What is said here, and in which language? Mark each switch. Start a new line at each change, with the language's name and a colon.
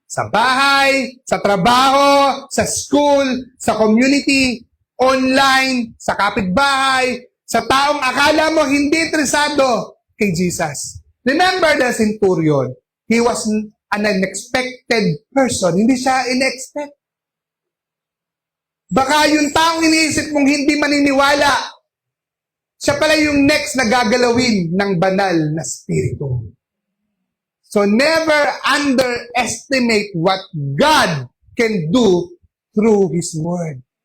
Filipino: Sa bahay, sa trabaho, sa school, sa community, online, sa kapitbahay, sa taong akala mo hindi interesado kay Jesus.
English: Remember the centurion, he was an unexpected person.
Filipino: Hindi siya in-expect. Baka yung taong iniisip mong hindi maniniwala, siya pala yung next na gagalawin ng banal na spirito.
English: So never underestimate what God can do through His Word.